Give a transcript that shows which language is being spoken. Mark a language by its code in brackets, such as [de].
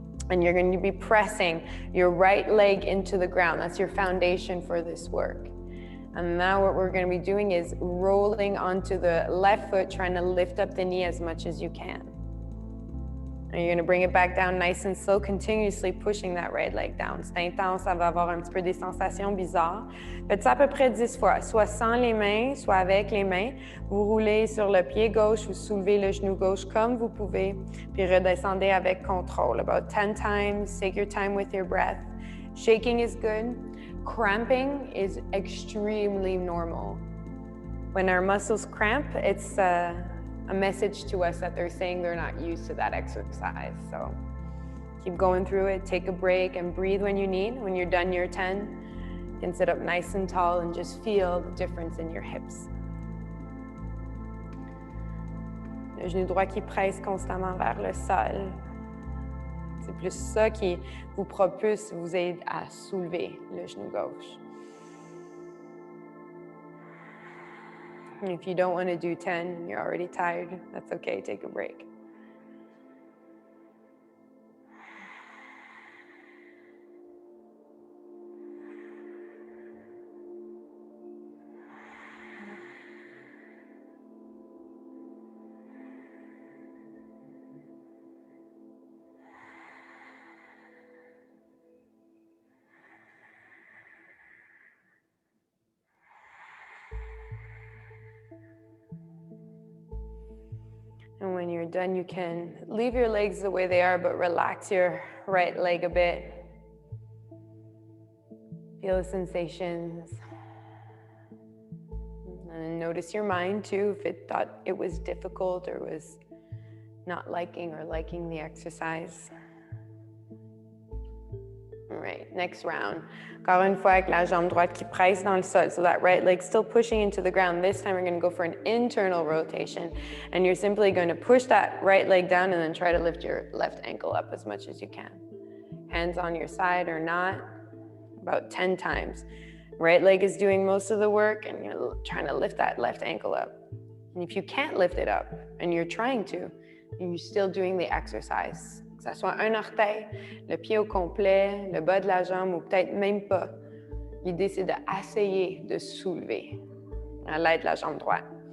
[en] And you're going to be pressing your right leg into the ground. That's your foundation for this work. And now what we're going to be doing is rolling onto the left foot, trying to lift up the knee as much as you can. And you're going to bring it back down nice and slow, continuously pushing that right leg down. [fr] C'est intense, ça va avoir un petit peu des sensations bizarres. Faites ça à peu près 10 fois, soit sans les mains, soit avec les mains. Vous roulez sur le pied gauche, vous soulevez le genou gauche comme vous pouvez, puis redescendez avec contrôle. [en] About 10 times, take your time with your breath. Shaking is good. Cramping is extremely normal. When our muscles cramp, it's a message to us that they're saying they're not used to that exercise. So keep going through it, take a break and breathe when you need. When you're done your 10, you can sit up nice and tall and just feel the difference in your hips. [fr] Le genou droit qui presse constamment vers le sol. C'est plus ça qui vous propulse, vous aide à soulever le genou gauche. [en] And if you don't want to do 10, you're already tired, that's okay, take a break. And when you're done, you can leave your legs the way they are, but relax your right leg a bit. Feel the sensations. And notice your mind too, if it thought it was difficult or was not liking or liking the exercise. All right, next round. Encore une fois avec la jambe droite qui presse dans le sol. So that right leg still pushing into the ground. This time we're going to go for an internal rotation. And you're simply going to push that right leg down and then try to lift your left ankle up as much as you can. Hands on your side or not, about 10 times. Right leg is doing most of the work and you're trying to lift that left ankle up. And if you can't lift it up and you're trying to, and you're still doing the exercise. [fr] Que ça soit un orteil, le pied au complet, le bas de la jambe ou peut-être même pas. L'idée, c'est d'essayer de soulever à l'aide de la jambe droite.